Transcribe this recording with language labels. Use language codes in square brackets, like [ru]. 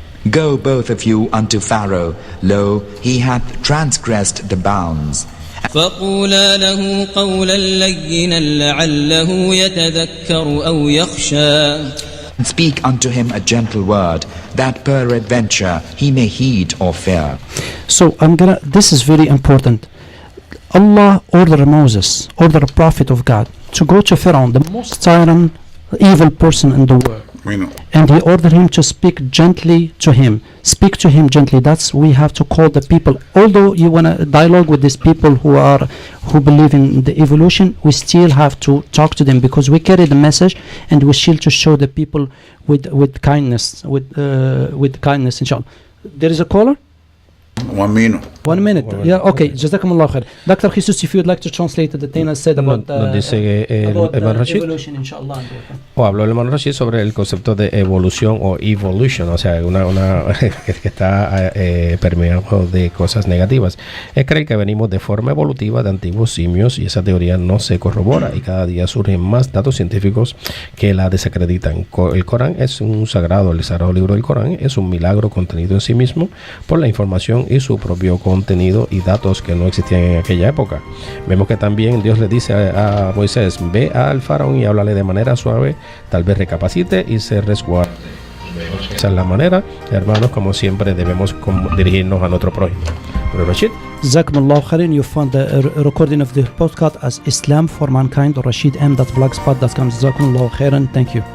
[en] Go both of you unto Pharaoh, lo, he hath transgressed the bounds. [ar] فقولا له قولا لينا لعله يتذكر أو يخشى. [en] Speak unto him a gentle word, that peradventure he may heed or fear. So this is very important. Allah ordered Moses, ordered a prophet of God, to go to Pharaoh, the most tyrant, evil person in the world. And he ordered him to speak gently to him. Speak to him gently. That's we have to call the people. Although you want to dialogue with these people who believe in the evolution, we still have to talk to them, because we carry the message, and we still to show the people with kindness, with kindness, inshallah. There is a caller. 1 minute. 1 minute. Yeah, okay. Jazakumullah khair. Dr. Jesus, if you would like to translate the thing I said about evolution, inshallah. [es] O habló el hermano Rashid sobre el concepto de evolución o evolution, o sea, una que está permeado de cosas negativas. Es creer que venimos de forma evolutiva de antiguos simios, y esa teoría no se corrobora, y cada día surgen más datos científicos que la desacreditan. El Corán es un sagrado, el sagrado libro del Corán es un milagro contenido en sí mismo por la información y su propio contenido y datos que no existían en aquella época. Vemos que también Dios le dice a Moisés, ve al faraón y háblale de manera suave, tal vez recapacite y se resguarde. Esa es la manera, hermanos, como siempre debemos dirigirnos a nuestro prójimo. Rashid. [ar] Jazakumullah khairan. [en] You found the recording of the podcast as Islam for Mankind or rashidm.blogspot.com. Jazakumullah khairan. Thank you.